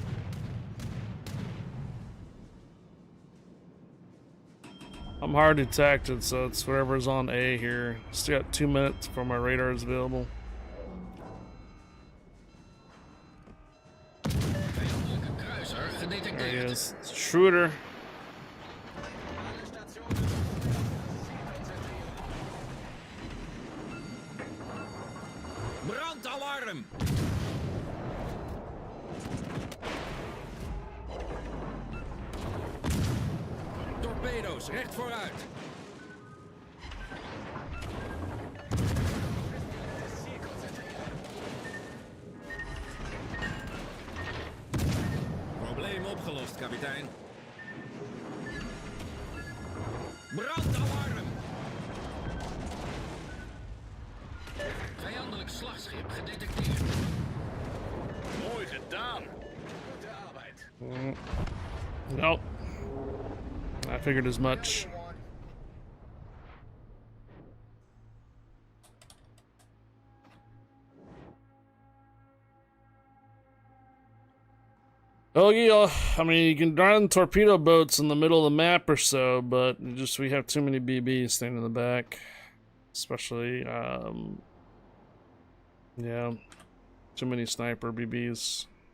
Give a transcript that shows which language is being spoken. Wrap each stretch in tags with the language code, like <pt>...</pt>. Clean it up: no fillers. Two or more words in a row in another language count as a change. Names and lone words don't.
<en>I'm hard detected, so it's whatever's on A here. Still got 2 minutes before my radar is available.</en> <nl>Vijandelijke kruiser</nl> <en>There he</en> <nl>gedetecteerd.</nl> <en>is. It's Schroeder.</en> <de>Alle Stationen, Feuer auf das Ziel konzentrieren.</de> <nl>Brandalarm. Torpedo's recht vooruit.</nl> <de>Das Ziel konzentrieren.</de> <nl>Probleem opgelost, kapitein. Brandalarm. Vijandelijk slagschip gedetecteerd. Mooi gedaan.</nl> <de>Gute Arbeit.</de> <en>Nope. I figured as much. Oh yeah, I mean you can run torpedo boats in the middle of the map or so, but just we have too many BBs standing in the back, especially yeah, too many sniper BBs.</en>